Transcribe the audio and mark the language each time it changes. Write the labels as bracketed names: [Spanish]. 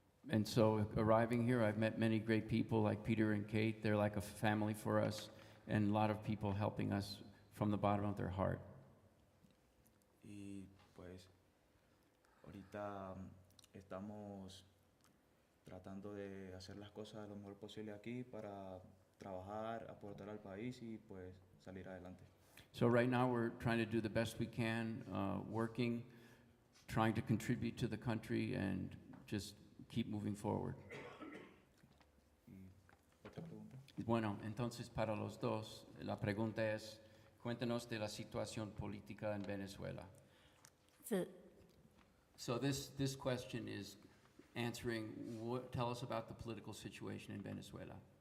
[English] And so arriving here, I've met many great people like Peter and Kate. They're like a family for us, and a lot of people helping us from the bottom of their heart. [Spanish] Y pues ahorita estamos tratando de hacer las cosas lo mejor posible aquí para trabajar, aportar al país y pues salir adelante. [English] So right now, we're trying to do the best we can, working, trying to contribute to the country, and just keep moving forward. [Spanish] ¿Y otra pregunta? Bueno, entonces para los dos, la pregunta es, cuéntanos de la situación política en Venezuela. [English] The, So this question is, answering, tell us about the political situation in Venezuela.